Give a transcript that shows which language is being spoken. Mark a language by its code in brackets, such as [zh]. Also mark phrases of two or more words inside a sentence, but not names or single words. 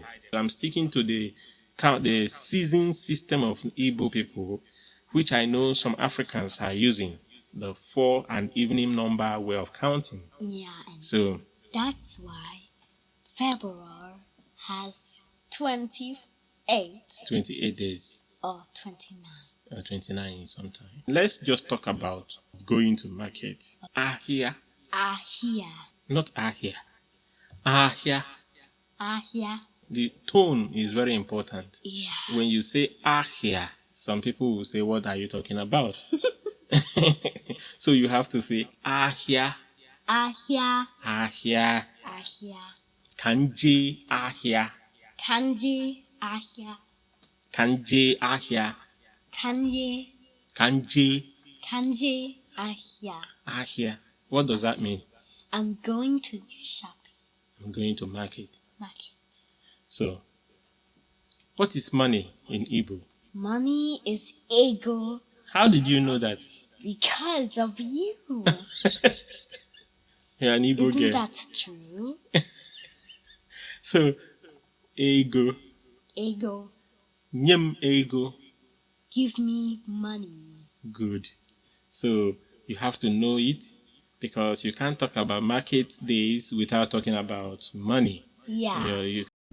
[en] I'm sticking to the season system of Igbo people, which I know some Africans are using, the 4 and evening number way of counting. Yeah, and So that's why February has 28 28 days. or 29. 29 sometime. Let's just talk about going to market. [ig] Ahia, Ahia. not ahia. Ahia. Ahia. [en] The tone is very important. Yeah. When you say ahia, some people will say, what are you talking about? So you have to say ahia. Ahia. Ahia. Ahia. [ig] Kanji ahia. Kanji. Ahia. Kanji ahia. Kanji. Kanji Kanji. Ahia. ahia. [en] What does that mean? I'm going to shopping I'm going to market. market. So, what is money in Igbo? Money is ego How did you know that? because of you. You're an Igbo Isn't girl. that true? So, [ig] ego. Ego. Nyem ego. [en] Give me money. Good. So, you have to know it because you can't talk about market days without talking about money. Yeah. You